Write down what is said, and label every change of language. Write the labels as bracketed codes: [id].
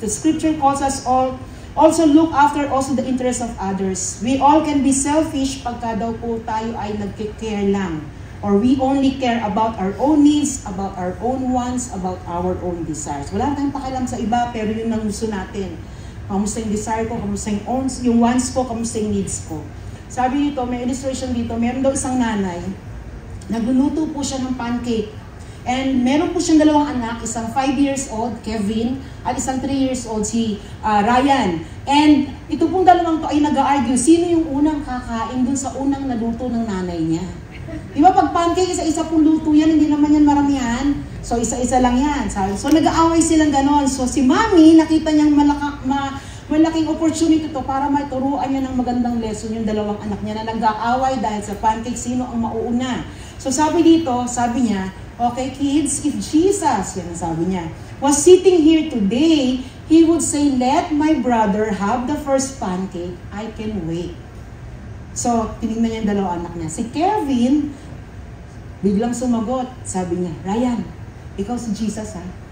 [en] The scripture calls us all also look after also the interests of others. We all can be selfish [tl] pagka daw po tayo ay nagkikare lang. [en] Or we only care about our own needs, about our own wants, about our own desires. [tl] Wala tayong pakialam sa iba, pero yun ang gusto natin. Kamusta yung desire ko, kamusta yung wants ko, kamusta yung needs ko. Sabi dito, may illustration dito, meron daw isang nanay, nagluluto po siya ng pancake. And meron po siyang dalawang anak, isang 5 years old, Kevin, at isang 3 years old, si Ryan. And ito pong dalawang to ay nag-argue, sino yung unang kakain dun sa unang naluto ng nanay niya. Di ba pag pancake, isa-isa pong luto yan, hindi naman yan maramihan. So isa-isa lang yan. So nag-aaway silang ganon. So si Mami, nakita niyang malaking opportunity to para maturuan niya ng magandang lesson yung dalawang anak niya na nag-aaway dahil sa pancake, sino ang mauuna. So sabi dito, sabi niya, [en] okay kids, if Jesus, [tl] yan ang sabi niya, [en] was sitting here today, he would say, let my brother have the first pancake, I can wait. [tl] So, tinignan niya yung dalawang anak niya. Si Kevin, biglang sumagot, sabi niya, Ryan, ikaw si Jesus ha?